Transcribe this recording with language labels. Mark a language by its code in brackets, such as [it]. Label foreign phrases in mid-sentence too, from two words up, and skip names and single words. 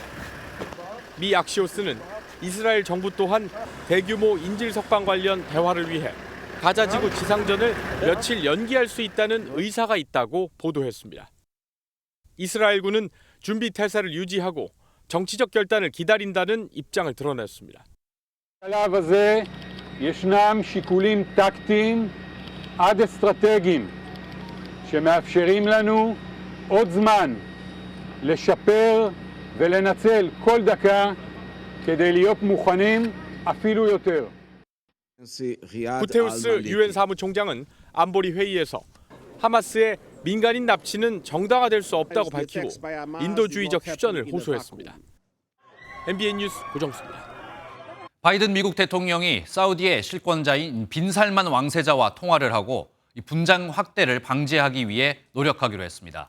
[ko] 미 악시오스는 이스라엘 정부 또한 대규모 인질 석방 관련 대화를 위해 가자지구 지상전을 며칠 연기할 수 있다는 의사가 있다고 보도했습니다. 이스라엘군은 준비 태세를 유지하고 정치적 결단을 기다린다는 입장을 드러냈습니다. [he] בשלב הזה ישנם שיקולים טקטיים עד אסטרטגיים שמאפשרים לנו עוד זמן לשפר ולנצל כל דקה כדי להיות מוכנים אפילו יותר. [ko] 구테우스 유엔 사무총장은 안보리 회의에서 하마스의 민간인 납치는 정당화될 수 없다고 밝히고 인도주의적 휴전을 호소했습니다. MBN 뉴스 고정수입니다. 바이든 미국 대통령이 사우디의 실권자인 빈살만 왕세자와 통화를 하고 분장 확대를 방지하기 위해 노력하기로 했습니다.